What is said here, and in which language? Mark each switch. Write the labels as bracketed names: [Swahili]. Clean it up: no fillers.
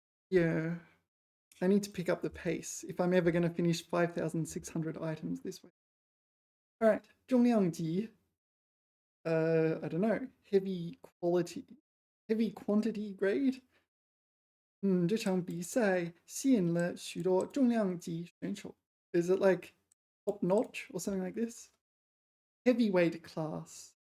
[English] Yeah, I need to pick up the pace if I'm ever going to finish 5,600 items this way. All right, 重量级. I don't know, heavy quantity grade. [Chinese] 这场比赛吸引了许多重量级选手. [English] Is it like top notch or something like this? Heavyweight class.